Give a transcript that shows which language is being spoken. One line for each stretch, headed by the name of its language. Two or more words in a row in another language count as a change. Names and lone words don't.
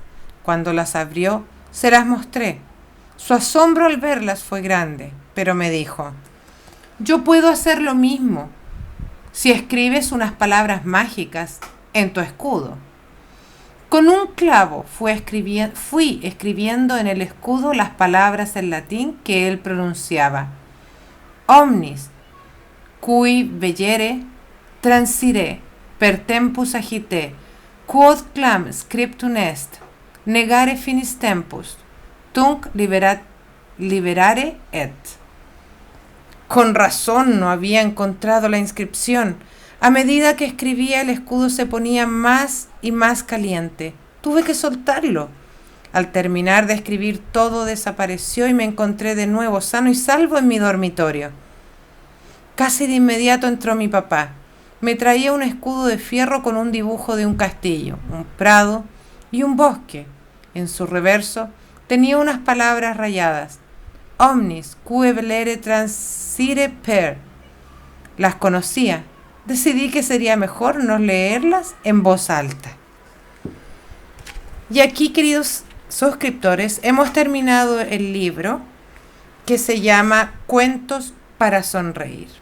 Spanish: Cuando las abrió, se las mostré. Su asombro al verlas fue grande, pero me dijo: yo puedo hacer lo mismo si escribes unas palabras mágicas en tu escudo. Con un clavo fui escribiendo en el escudo las palabras en latín que él pronunciaba:
Latin: omnis cui vellere transire per tempus agite, quod clam scriptum est, negare finis tempus, tunc liberare et.
Spanish: Con razón no había encontrado la inscripción. A medida que escribía, el escudo se ponía más y más caliente. Tuve que soltarlo. Al terminar de escribir, todo desapareció y me encontré de nuevo sano y salvo en mi dormitorio. Casi de inmediato entró mi papá. Me traía un escudo de fierro con un dibujo de un castillo, un prado y un bosque. En su reverso tenía unas palabras rayadas:
Latin: omnis cui velere transire per.
Spanish: Las conocía. Decidí que sería mejor no leerlas en voz alta. Y aquí, queridos suscriptores, hemos terminado el libro que se llama Cuentos para sonreír.